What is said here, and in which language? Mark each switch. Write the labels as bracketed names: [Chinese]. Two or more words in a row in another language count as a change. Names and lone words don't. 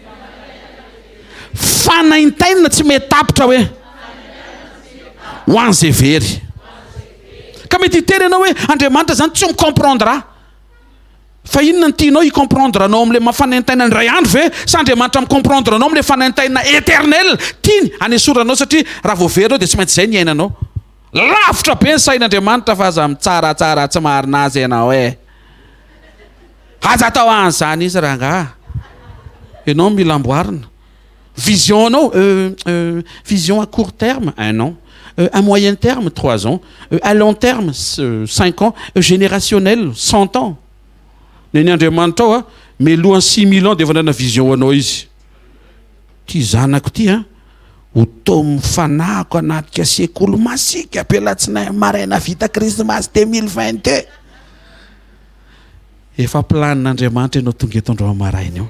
[Malagasy] fanaintaina tsy metapitra hoe ho an'izay very ka mety hitery ianao hoe Andriamanitra zany tsy micomprendre fa inona ny tianao hicomprendre anao amin'le mafanaintaina ny ray andro ve sa Andriamanitra micomprendre anao amin'le fanaintaina éternel tiany anesoranao satria raha vao very anao dia tsy maintsy zay ny ainanao lavitra be ny sain'Andriamanitra fa aza mitsaratsara tsy marina azy ianao aza atao an'izany izy rangaha ianao mila amboarina vision anao [French] vision à court terme 1 an à moyen terme 3 ans à long terme 5 ans générationnel 100 ans. [Malagasy] Neny Andriamanitra ao melohany 6000 ans dia efa nana vision anao izy ty zanako ty ho tao mifanahako anatika sekoly masika ampialatsinahy maraina vita Krismasy 2022 efa planin'Andriamanitra ianao tonga eto andro maraina eo.